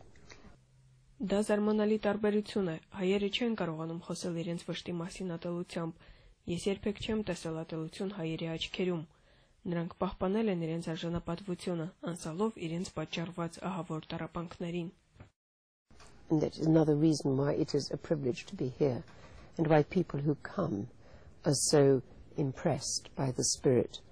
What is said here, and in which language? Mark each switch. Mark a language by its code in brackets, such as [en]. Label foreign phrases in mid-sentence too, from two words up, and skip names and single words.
[hy] Դա զարմանալի տարբերություն է։ Հայերը չեն կարողանում խոսել իրենց վշտի մասին ատելությամբ։ Ես երբեք չեմ տեսել ատելություն հայերի աչքերում։ Նրանք պահպանել են իրենց արժանապատվությունը, անցալով իրենց պատճառված ահավոր տառապանքներին։ [en] And that is another reason why it is a privilege to be here, and why people who come are so impressed by the spirit